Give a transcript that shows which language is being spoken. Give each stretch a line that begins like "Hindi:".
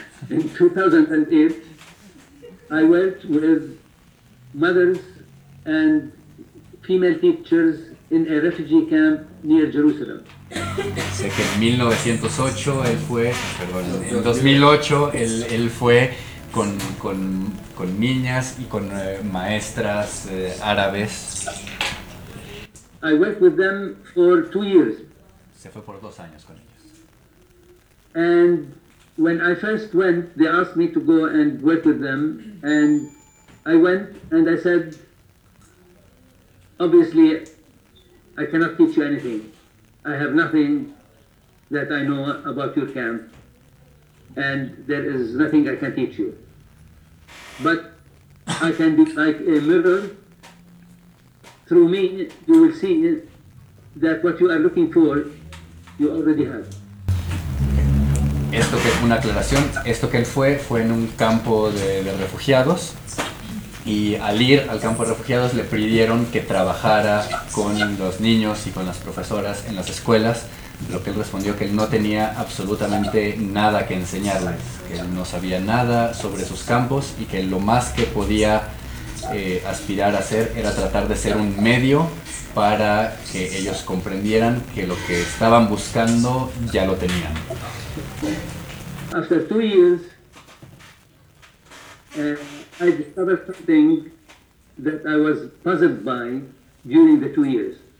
English: In 2008, I went with mothers and female teachers in a refugee camp near Jerusalem.
Spanish: Sé que en 1908 él fue, perdón, en 2008 él fue con niñas y con maestras árabes.
English: I worked with them for 2 years.
Spanish: Se fue por 2 años con ellos.
English: And when I first went, they asked me to go and work with them, and I went and I said, obviously, I cannot teach you anything. I have nothing that I know about your camp, and there is nothing I can teach you. But I can be like a mirror. Through me, you will see that what you are looking for, you already have.
Spanish: Esto que es una aclaración, esto que él fue en un campo de refugiados. Y al ir al campo de refugiados le pidieron que trabajara con los niños y con las profesoras en las escuelas, lo que él respondió que él no tenía absolutamente nada que enseñarles, que él no sabía nada sobre sus campos y que lo más que podía aspirar a hacer era tratar de ser un medio para que ellos comprendieran que lo que estaban buscando ya lo tenían.
English: After 2 years, I discovered something that I was puzzled by during the 2 years.